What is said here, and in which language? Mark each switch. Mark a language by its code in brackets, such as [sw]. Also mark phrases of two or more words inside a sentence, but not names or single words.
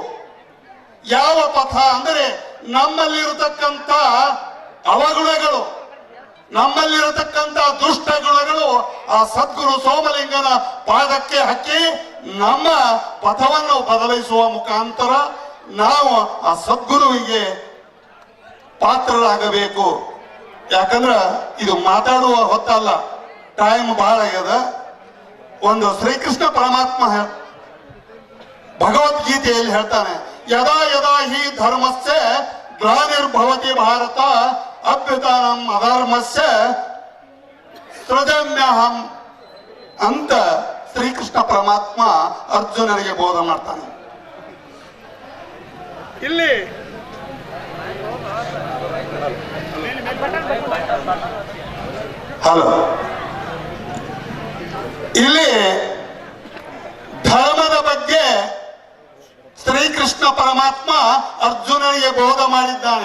[kn] ಯಾವ ಪಥ ಅಂದರೆ ನಮ್ಮಲ್ಲಿರತಕ್ಕಂಥ ಅವಗುಣಗಳು, ನಮ್ಮಲ್ಲಿರತಕ್ಕಂಥ ದುಷ್ಟ ಗುಣಗಳು ಆ ಸದ್ಗುರು ಸೋಮಲಿಂಗನ ಪಾದಕ್ಕೆ ಹಕ್ಕಿ ನಮ್ಮ ಪಥವನ್ನು ಬದಲಿಸುವ ಮುಖಾಂತರ ನಾವು ಆ ಸದ್ಗುರುವಿಗೆ ಪಾತ್ರರಾಗಬೇಕು. ಯಾಕಂದ್ರ ಇದು ಮಾತಾಡುವ ಹೊತ್ತಲ್ಲ, ಟೈಮ್ ಬಹಳ ಆಗ್ಯದ. ಒಂದು ಶ್ರೀಕೃಷ್ಣ ಪರಮಾತ್ಮ ಭಗವದ್ಗೀತೆಯಲ್ಲಿ ಹೇಳ್ತಾನೆ, [sa] ಯದಾ ಯದಾ ಹಿ ಧರ್ಮಸ್ಯ ಗ್ಲಾನಿರ್ಭವತಿ ಭಾರತ ಅಭ್ಯುತಾನಂ ಅಧರ್ಮಸ್ಯ ಸೃಜಮ್ಯಹಂ [kn] ಅಂತ ಶ್ರೀಕೃಷ್ಣ ಪರಮಾತ್ಮ ಅರ್ಜುನನಿಗೆ ಬೋಧ ಮಾಡ್ತಾನೆ. ಇಲ್ಲಿ ಹಲೋ, ಇಲ್ಲಿ ಧರ್ಮದ ಬಗ್ಗೆ ಶ್ರೀಕೃಷ್ಣ ಪರಮಾತ್ಮ ಅರ್ಜುನನಿಗೆ ಬೋಧ ಮಾಡಿದ್ದಾನೆ.